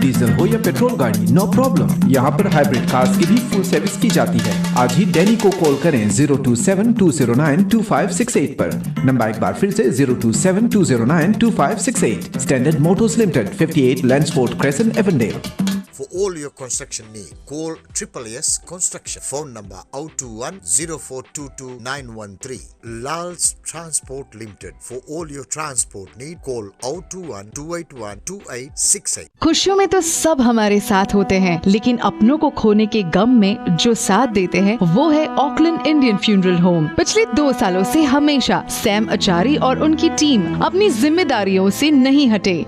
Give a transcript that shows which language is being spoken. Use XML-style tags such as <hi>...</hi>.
<hi>Diesel हो या petrol गाड़ी, नो प्रॉब्लम। यहाँ पर हाइब्रिड कार्स की भी फुल सर्विस की जाती है। आज ही डेली को कॉल करें 027-209-2568 पर। नंबर एक बार फिर से 027-209-2568। Standard Motors limited, 58 लैंडस्पोर्ट crescent एवेंडेल।</hi> <en>For all your construction need, call SSS Construction. Phone number 021-0422-913. Lal's Transport Limited. For all your transport need, call 021-281-2868.</en> <hi>खुशियों में तो सब हमारे साथ होते हैं, लेकिन अपनों को खोने के गम में जो साथ देते हैं वो है ऑकलैंड इंडियन फ्यूनरल होम। पिछले 2 सालों से हमेशा सैम आचारी और उनकी टीम अपनी जिम्मेदारियों से नहीं हटे।</hi>